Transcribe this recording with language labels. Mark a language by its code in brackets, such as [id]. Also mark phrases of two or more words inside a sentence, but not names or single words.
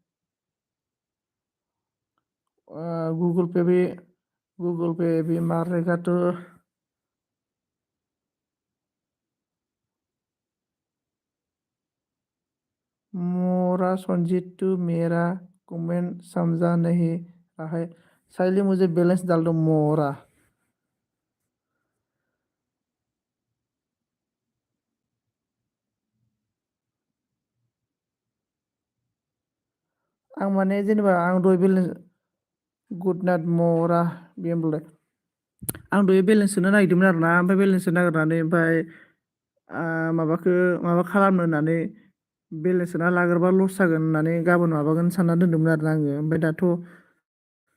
[hi] गूगल पे भी मारेगा तो। मोरा संजीत तू मेरा कमेंट समझा नहीं रहा है, साइली मुझे बैलेंस डाल दो मोरा। [brx] आं माने जेनेबा आं दहाय बेलेन्स [en] good night [brx] मरा बियो होनबालाय। आं दहाय बेलेन्स सोनो नागिरदोंमोन आरोना, ओमफ्राय बेलेन्स सोनो नागिरनानै ओमफ्राय माबा खालामनो होननानै बेलेन्स सोना लाग्रोबा लस जागोन होननानै गाबोन माबागोन सानना दोन्दोंमोन आरोना आङो।